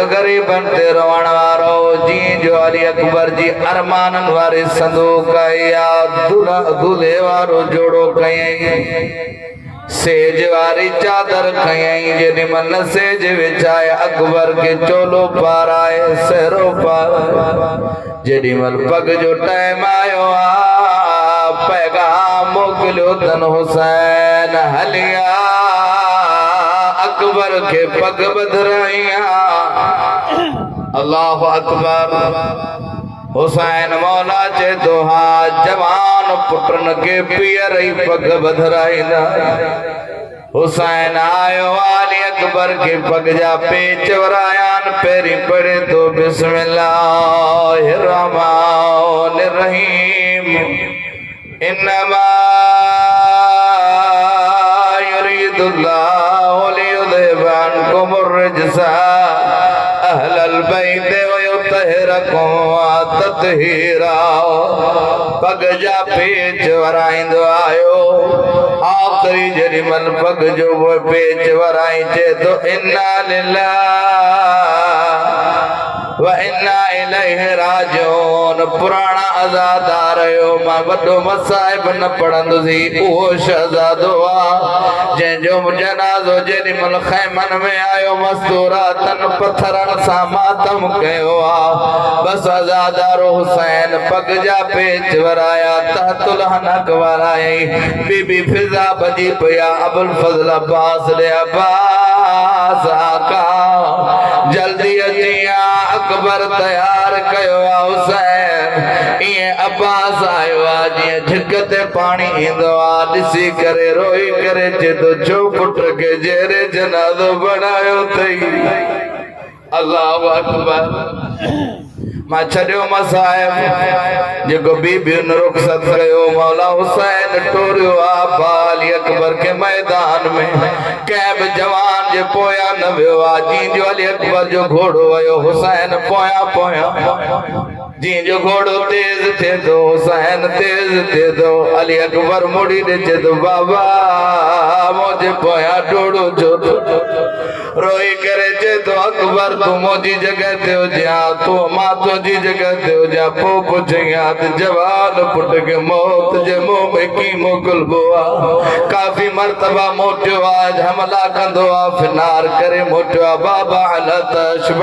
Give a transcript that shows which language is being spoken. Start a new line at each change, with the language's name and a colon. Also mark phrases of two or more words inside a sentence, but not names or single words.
Sindhi: गरीबन ते रोवण वारो जी जो अली अकबर जी अरमानन वारे संदूक या दूल्हे वारो जोड़ो कयई सेज वारी चादर खयई जेडी मन सेज विछाए अकबर के चोलो पाराए सहरो पार जेडी मल पग जो टाइम आयो आ पैगाम मोकलियो तन हुसैन हलिया अकबर के पग बधराइया।
Arabic: الله أكبر
Sindhi: हुसैन मौला चे दोहा जवान पुटन के पियर पग बधराइना हुसैन आयो अली अकबर के पग जा पेच वरायान पेरी पड़े तो
Arabic: بسم الله الرحمن الرحيم إنما يريد الله ليذهب عنكم الرجس أهل البيت ويطهركم تطهيرا
Sindhi: पग जा पेच वराइंदो आयो आखिरी जड़ी मन पग जो वो पेच वराई चे तो
Arabic: إنا لله وإنا إليه راجعون
Sindhi: पुराना अज़ादार यो मां वॾो मसाइब न पढ़ंदुसि उहो शहज़ादो आ जंहिंजो जनाज़ो जेॾी महिल ख़ैमन में आयो मस्तूरातन पत्थरनि सां मातम कयो आ बस अज़ादारो हुसैन पग जा पेच वराया तहतुल हनक वराई बीबी फिज़ा बजी पिया अबुल फज़ल अब्बास ले अब्बास आका जल्दी अचिया अकबर तैयार कयो आ हुसैन इए अब्बास आयो आ जीअं झिक ते पाणी ईंदो आ ॾिसी करे रोई करे चे तो छो पुट के जेरे जनाज़ो बनायो अथई।
Arabic: الله أكبر
Sindhi: मां छॾियो मसाइब जेको बीबियुनि रुख़सत कयो मौला हुसैन टोरियो आ बाली अकबर के मैदान में कंहिं बि जवान जे पोयां न वियो आहे जीअं जो अली अकबर जो घोड़ो वयो हुसैन पोयां पोयां जीअं जो घोड़ो तेज थिए थो हुसैन तेज थिए थो अली अकबर मुड़ी ॾिचे थो बाबा मुंहिंजे पोयां डोड़ो छो थो रोई करे चए थो अकबर तूं मुंहिंजी जॻह ते हुजां तूं मां तुंहिंजी जॻह ते हुजां पोइ पुछां त जवान पुट खे मौत जे मुंहं में की मोकिलिबो आहे काफ़ी मरतबा मोटियो आहे हमला कंदो आहे फिनार करे मोटियो आहे बाबा अलतश